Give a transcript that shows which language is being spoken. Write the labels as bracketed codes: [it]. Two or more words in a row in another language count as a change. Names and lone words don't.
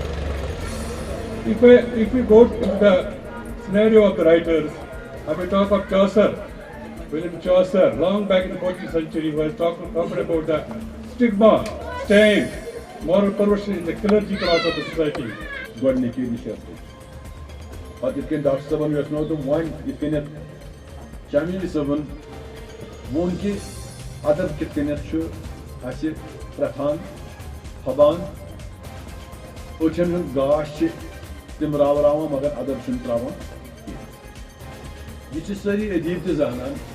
[en] If we go to the scenario of the writers, I will talk of Chaucer, William Chaucer, long back in the 14th century, who has talked about the stigma, stain, moral perversion in the clergy class of the society. [ks] گۄڈنِکی نِشست پتہٕ یِتھ کٔنۍ ڈاکٹر صٲبن یژھنو تہٕ وۄنۍ یِتھ کٔنٮ۪تھ شامیٖلی صٲبن ووٚن کہِ ادب کِتھ کٔنٮ۪تھ چھُ اَسہِ پرٛٮ۪تھان پھۄبان أچھن ہُنٛد گاش چھِ تِم راوراوان مگر ادب چھُنہٕ تراوان کینٛہہ یہِ چھِ سٲری ادیٖب تہِ زانان